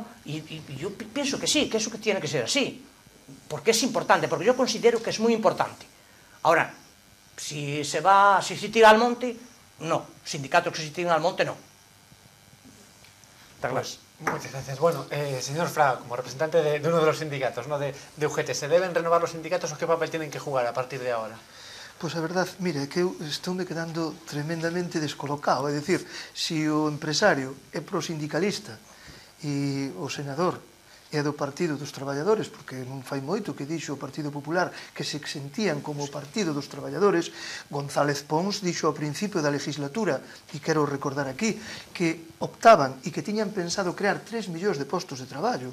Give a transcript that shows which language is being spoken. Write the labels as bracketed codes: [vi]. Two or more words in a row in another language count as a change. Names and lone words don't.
[es] Y yo pienso que sí, que eso que tiene que ser así, porque es importante, porque yo considero que es muy importante. Ahora, si se tira al monte, no. Sindicatos que se tiran al monte, no. ¿Está claro? Muchas gracias. Bueno, señor Fraga, como representante de uno de los sindicatos, ¿no? de UGT, ¿se deben renovar los sindicatos o qué papel tienen que jugar a partir de ahora? [gl] Pois a verdade, mira, é que eu estou me quedando tremendamente descolocado. É dicir, se o empresario é prosindicalista e o senador é do Partido dos Traballadores, porque non fai moito que dixo o Partido Popular que se sentían como o Partido dos Traballadores, González Pons dixo ao principio da legislatura, e quero recordar aquí, que optaban e que tiñan pensado crear 3 millóns de postos de traballo.